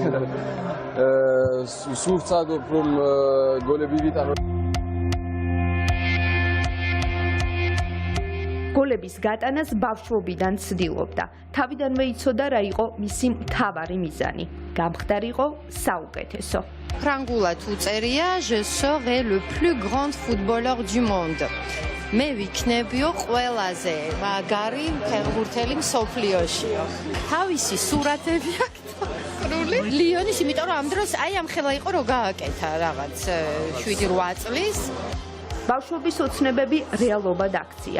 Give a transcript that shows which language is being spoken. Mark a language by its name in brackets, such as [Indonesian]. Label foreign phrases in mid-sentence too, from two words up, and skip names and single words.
[Georgian] სულ ვცადობ რომ გოლები ვიტანო. გოლების გატანას ბავშვობიდან ცდილობდა. თავიდანვე იცოდა რა იყო მისი მთავარი მიზანი. გამხდარიყო საუკეთესო. ფრანგულად უწერია [French] Je serai le plus grand footballeur du monde. [Georgian] მე ვიქნებიო ყველაზე მაგარი ფეხბურთელი მსოფლიოშიო. თავისი სურათები აქვს თხრული. ლიონის, იმიტომ რომ ამ დროს აი ამ ხელა იყო რომ გააკეთა რაღაც 7-8 წლის. ბავშვობის ოცნებები რეალობად აქცია.